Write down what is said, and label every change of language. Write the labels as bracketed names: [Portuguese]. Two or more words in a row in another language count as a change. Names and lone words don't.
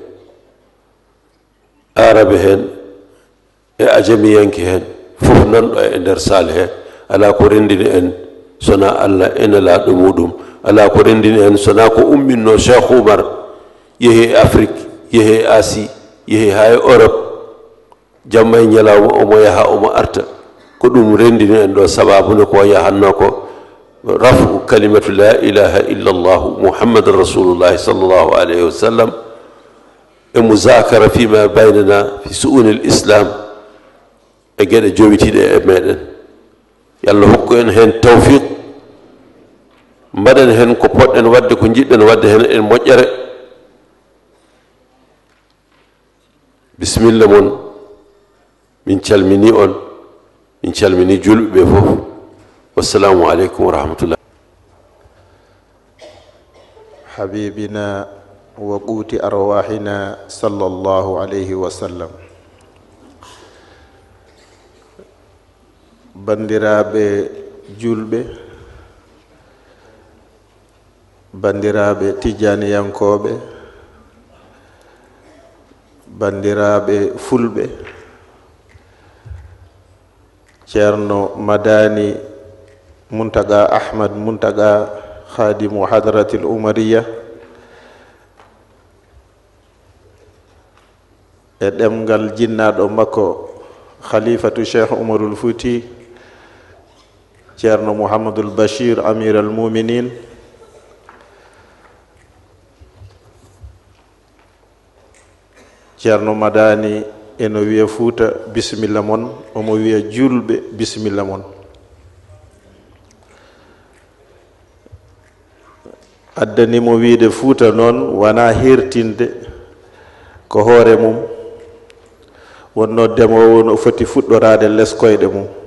[Fula] arabe hen e ajamiyanke hen fof nanɗo e nder salle he ala ko rendini en sona allah ene laaɗo muɗum ala ko rendini en sona ko umminno cheikh oumar yehi e afrique yehi e asie yehi ha e europe jamma e ñalawma omo yaha omo arta ko ɗum rendini en ɗo sababune ko yahanno ko rafu kalimatu [Arabic] لا إله إلا الله محمدا رسول الله صلى الله عليه وسلم [Fula] e musakara [Arabic] فيما بيننا في شؤون الإسلام [Fula] e geɗe jowitiɗe e meɗen yallah hokku en hen tawfiq mbaɗen hen ko poɗɗen wadde ko jiɗɗen wadde hen en moƴƴere bisimilla moon min calmini on min calmini julɓe ɓe fof [Arabic] والسلام عليكم ورحمة الله. حبيبنا وقوت أرواحنا صلى الله عليه وسلم. [Fula] bandiraɓe julɓe, bandiraɓe tijaniyankoɓe, bandiraɓe fulɓe, ceerno madani muntaga ahmad muntaga [Arabic] خادم الحضرة العمرية [Fula] e ɗemgal jinnaɗo makko khalifatu cheikh oumarul fouti ceerno mouhamadoul bachir [Arabic] أمير المؤمنين, [Fula] ceerno madani eno wiya Fouta bisimilla mon, omo wiya julɓe bisimilla mon. addanimo wiide Fouta noon wona hertinde ko hoore mum, wonno demowo no foti fuɗɗorade less koyɗe mum.